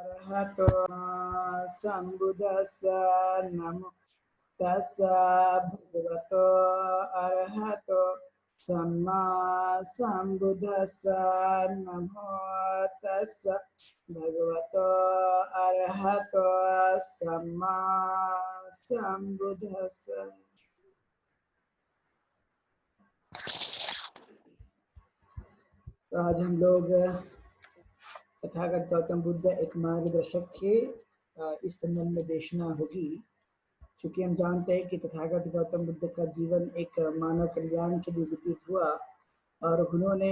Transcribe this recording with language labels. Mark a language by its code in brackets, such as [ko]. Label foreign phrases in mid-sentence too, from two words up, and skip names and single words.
[pi] अरहतो सम्बुद्धस्स नमो तस्स भगवतो अरहतो सम्मा सम्बुद्धस्स नमो तस्स भगवतो अरहतो सम्मा सम्बुद्धस्स। [hi] तो आज हम लोग तथागत गौतम बुद्ध एक मार्गदर्शक थे, इस संबंध में देशना होगी। चूंकि हम जानते हैं कि तथागत गौतम बुद्ध का जीवन एक मानव कल्याण के लिए व्यतीत हुआ और उन्होंने